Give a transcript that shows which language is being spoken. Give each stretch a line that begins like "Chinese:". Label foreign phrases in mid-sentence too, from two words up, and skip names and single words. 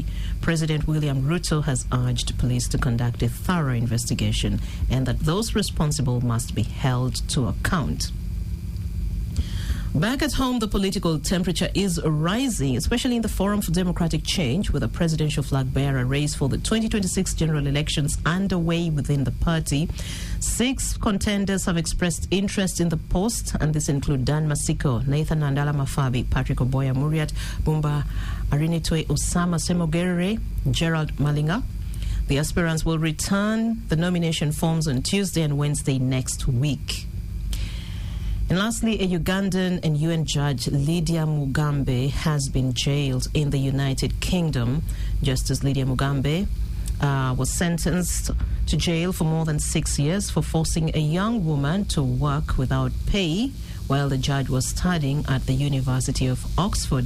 English: President William Ruto has urged police to conduct a thorough investigation and that those responsible must be held to account. Back at home, the political temperature is rising, especially in the Forum for Democratic Change, with a presidential flag bearer race for the 2026 general elections underway within the party. 6 contenders have expressed interest in the post, and this include Dan Masiko, Nathan Nandala Mafabi, Patrick Oboya Muriat, Bumba Arinitwe Osama Semogerere, Gerald Malinga. The aspirants will return the nomination forms on Tuesday and Wednesday next week. And lastly, a Ugandan and UN judge, Lydia Mugambe, has been jailed in the United Kingdom. Justice Lydia Mugambe was sentenced to jail for more than 6 years for forcing a young woman to work without pay while the judge was studying at the University of Oxford.